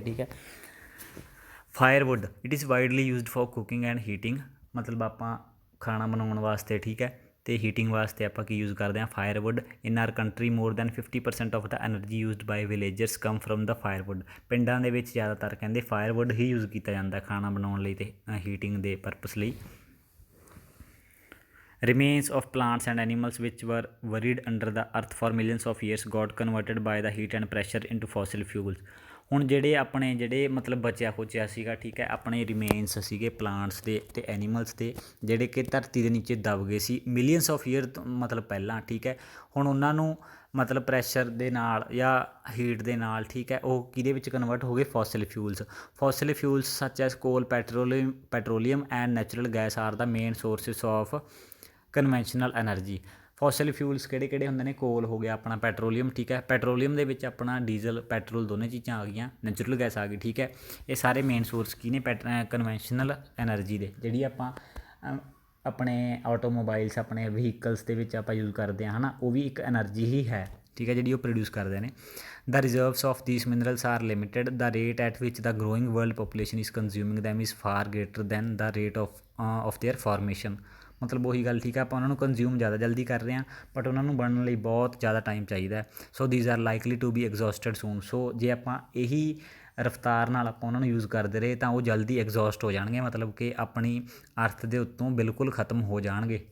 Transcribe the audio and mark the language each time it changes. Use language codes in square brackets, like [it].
[pa] ਠੀਕ ਹੈ, [en] Firewood it is widely used for cooking and heating. [pa] ਮਤਲਬ ਆਪਾਂ ਖਾਣਾ ਬਣਾਉਣ ਵਾਸਤੇ, ਠੀਕ ਹੈ, ਤੇ ਹੀਟਿੰਗ ਵਾਸਤੇ ਆਪਾਂ ਕੀ ਯੂਜ਼ ਕਰਦੇ ਹਾਂ, ਫਾਇਰਵੁੱਡ। [en] In our country more than 50% of the energy used by villagers come from the firewood. [pa] ਪਿੰਡਾਂ ਦੇ ਵਿੱਚ ਜ਼ਿਆਦਾਤਰ ਕਹਿੰਦੇ ਫਾਇਰਵੁੱਡ ਹੀ ਯੂਜ਼ ਕੀਤਾ ਜਾਂਦਾ ਖਾਣਾ ਬਣਾਉਣ ਲਈ ਅਤੇ ਹੀਟਿੰਗ ਦੇ ਪਰਪਸ ਲਈ। [en] Remains of plants and animals which were buried under the earth for millions of years got converted by the heat and pressure into fossil fuels। [pa] ਹੁਣ ਜਿਹੜੇ ਆਪਣੇ ਮਤਲਬ ਬਚਿਆ ਖੁਚਿਆ ਸੀਗਾ, ਠੀਕ ਹੈ, ਆਪਣੇ ਰਿਮੇਨਸ ਸੀਗੇ ਪਲਾਂਟਸ ਦੇ ਅਤੇ ਐਨੀਮਲਸ ਦੇ, ਜਿਹੜੇ ਕਿ ਧਰਤੀ ਦੇ ਨੀਚੇ ਦਬ ਗਏ ਸੀ [en] millions of year [pa] ਮਤਲਬ ਪਹਿਲਾਂ, ਠੀਕ ਹੈ। ਹੁਣ ਉਹਨਾਂ ਨੂੰ ਮਤਲਬ ਪ੍ਰੈਸ਼ਰ ਦੇ ਨਾਲ ਜਾਂ ਹੀਟ ਦੇ ਨਾਲ, ਠੀਕ ਹੈ, ਉਹ ਕਿਹਦੇ ਵਿੱਚ ਕਨਵਰਟ ਹੋ ਗਏ, ਫੋਸਿਲ ਫਿਊਲਸ। [en] Fossil fuels such as coal, petroleum and natural gas are the main sources of conventional energy. [pa] Fossil fuels ਕਿਹੜੇ ਹੁੰਦੇ ਨੇ, ਕੋਲ ਹੋ ਗਿਆ ਆਪਣਾ, ਪੈਟਰੋਲੀਅਮ, ਠੀਕ ਹੈ। ਪੈਟਰੋਲੀਅਮ ਦੇ ਵਿੱਚ ਆਪਣਾ ਡੀਜ਼ਲ ਪੈਟਰੋਲ ਦੋਨੇ ਚੀਜ਼ਾਂ ਆ ਗਈਆਂ, ਨੈਚੁਰਲ ਗੈਸ ਆ ਗਈ, ਠੀਕ ਹੈ। ਇਹ ਸਾਰੇ ਮੇਨ ਸੋਰਸ ਕੀ ਨੇ ਕਨਵੈਨਸ਼ਨਲ ਐਨਰਜੀ ਦੇ, ਜਿਹੜੀ ਆਪਾਂ ਆਪਣੇ ਆਟੋਮੋਬਾਈਲਸ, ਆਪਣੇ ਵਹੀਕਲਸ ਦੇ ਵਿੱਚ ਆਪਾਂ ਯੂਜ਼ ਕਰਦੇ ਹਾਂ, ਹੈ ਨਾ, ਉਹ ਵੀ ਇੱਕ ਐਨਰਜੀ ਹੀ ਹੈ, ਠੀਕ ਹੈ, ਜਿਹੜੀ ਉਹ ਪ੍ਰੋਡਿਊਸ ਕਰਦੇ ਨੇ। [en] The reserves of these minerals are limited. The rate at which the growing world population is consuming them is far greater than the rate of their formation। [pa] ਮਤਲਬ ਉਹੀ ਗੱਲ, ਠੀਕ ਹੈ, ਆਪਾਂ ਉਹਨਾਂ ਨੂੰ ਕੰਜ਼ਿਊਮ ਜ਼ਿਆਦਾ ਜਲਦੀ ਕਰ ਰਹੇ ਹਾਂ, ਬਟ ਉਹਨਾਂ ਨੂੰ ਬਣਨ ਲਈ ਬਹੁਤ ਜ਼ਿਆਦਾ ਟਾਈਮ ਚਾਹੀਦਾ। [en] So these are likely to be exhausted soon. [pa] ਸੋ ਜੇ ਆਪਾਂ ਇਹੀ ਰਫਤਾਰ ਨਾਲ ਆਪਾਂ ਉਹਨਾਂ ਨੂੰ ਯੂਜ਼ ਕਰਦੇ ਰਹੇ ਤਾਂ ਉਹ ਜਲਦੀ ਐਗਜ਼ੌਸਟ ਹੋ ਜਾਣਗੇ, ਮਤਲਬ ਕਿ ਆਪਣੀ ਅਰਥ ਦੇ ਉੱਤੋਂ ਬਿਲਕੁਲ ਖ਼ਤਮ ਹੋ ਜਾਣਗੇ।